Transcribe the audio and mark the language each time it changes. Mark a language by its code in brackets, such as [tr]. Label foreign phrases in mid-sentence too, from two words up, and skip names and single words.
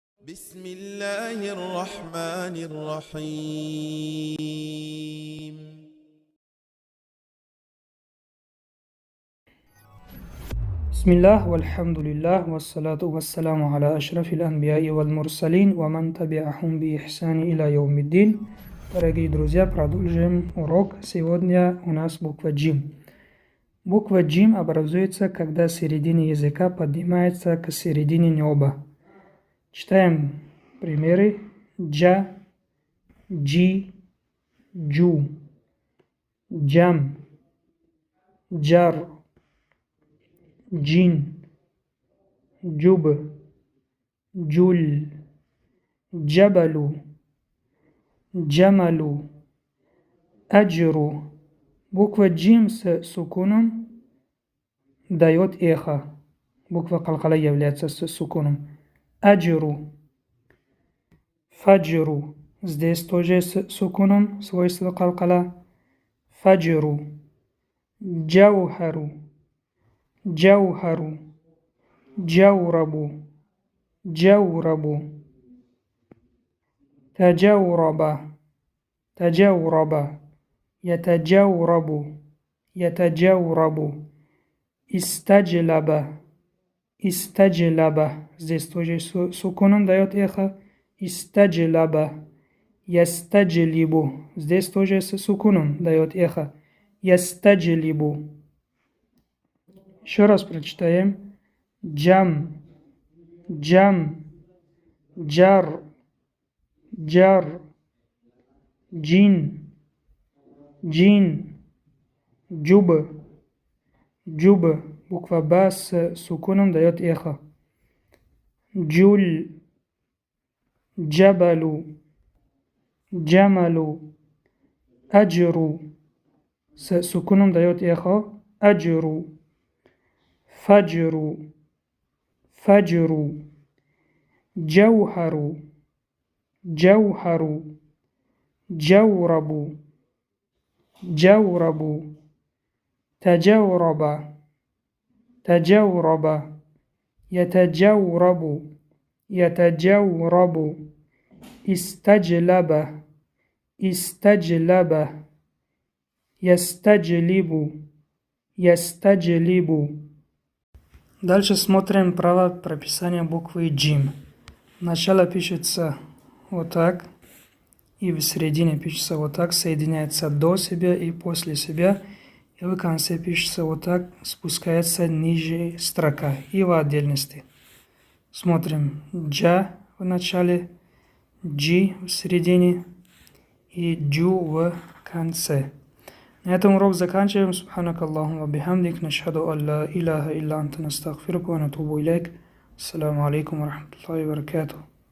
[ar] بسم الله الرحمن الرحيم. بسم الله والحمد لله والصلاة والسلام على أشرف الأنبياء والمرسلين ومن تبعهم بإحسان إلى يوم الدين. [ru] Дорогие друзья, продолжим урок. Сегодня у нас буква джим. Буква джим образуется, когда середина языка поднимается к середине неба. Читаем примеры. [ar] جَ، جِ، جُ، جَمّ، جار، جِنّ, جُبّ، جُلّ، جَبَلُ، جَمَلُ، أَجْرُ. [ru] Буква джим с сукуном дает эхо. Буква калкала является с сукуном. [ar] أَجْرُ، فَجْرُ. [ru] Здесь тоже с сукуном, свойство калкала. [ar] فَجْرُ، جَوْهَرُ، جَوْهَرُ، جَوْرَبُ، جَوْرَبُ، تَجَوْرَبَ، تَجَوْرَبَ، يَتَجَوْرَبُ، يَتَجَوْرَبُ، اِسْتَجْلَبَ، اِسْتَجْلَبَ. [ru] Здесь тоже с сукуном дает эхо. [ar] اِسْتَجْلَبَ، يَسْتَجْلِبُ. [ru] Здесь тоже с сукуном дает эхо. Ястаджлибу. Еще раз прочитаем. [ar] جَمّ، جَمّ، جار، جار، جِنّ، جِنّ، جُبّ، جُبّ. [ru] Буква ба с сукуном дает эхо. [ar] جُلّ، جَبَلُ، جَمَلُ، أَجْرُ. [ru] С сукуном дает эхо. [ar] أَجْرُ، فَجْرُ، فَجْرُ, جَوْهَرُ، جَوْهَرُ، جَوْرَبُ، جَوْرَبُ، تَجَوْرَبَ، تَجَوْرَبَ، يَتَجَوْرَبُ، يَتَجَوْرَبُ، اِسْتَجْلَبَ، اِسْتَجْلَبَ، يَسْتَجْلِبُ، يَسْتَجْلِبُ. [ru] Дальше смотрим право прописания буквы джим. Начало пишется вот так, и в середине пишется вот так, соединяется до себя и после себя, и в конце пишется вот так, спускается ниже строка и в отдельности. Смотрим джа в начале, джи в середине и джу в конце. На этом урок заканчиваем. [ar] سبحانك اللهم وبحمدك، نشهد أن لا إله إلا أنت، نستغفرك ونتوب إليك. السلام عليكم ورحمة الله وبركاته.